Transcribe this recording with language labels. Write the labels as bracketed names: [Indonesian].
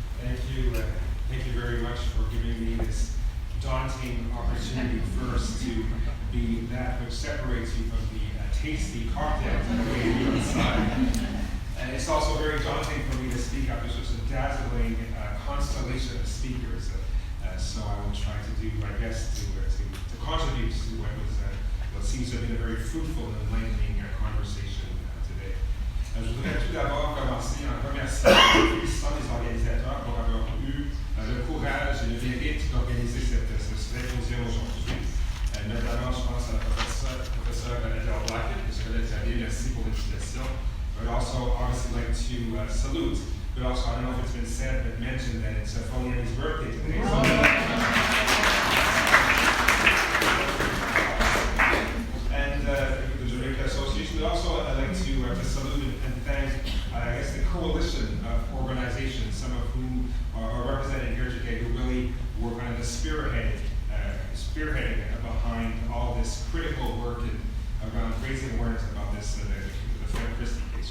[English] Thank you very much for giving me this daunting opportunity first to be that which separates you from the tasty cocktails that are waiting you inside. And it's also very daunting for me to speak after such a dazzling constellation of speakers. So I will try to do my best to contribute to what seems to have been a very fruitful and enlightening conversation today. [French] Je voudrais tout d'abord commencer en remerciant les organisateurs pour avoir eu le courage et le mérite d'organiser ce symposium aujourd'hui. Notamment, je pense à la professeure Adele Blackett, que je connais très bien, merci pour l'invitation. [English] But also, obviously, like to salute. But also, I don't know if it's been said, but mentioned that it's Phonian's birthday today. And the Jamaica Association, but also I'd like to salute and thank, I guess, the coalition of organizations, some of whom are represented here today, who really were kind of the spearheading behind all this critical work around raising awareness about this, the Fred Christie case.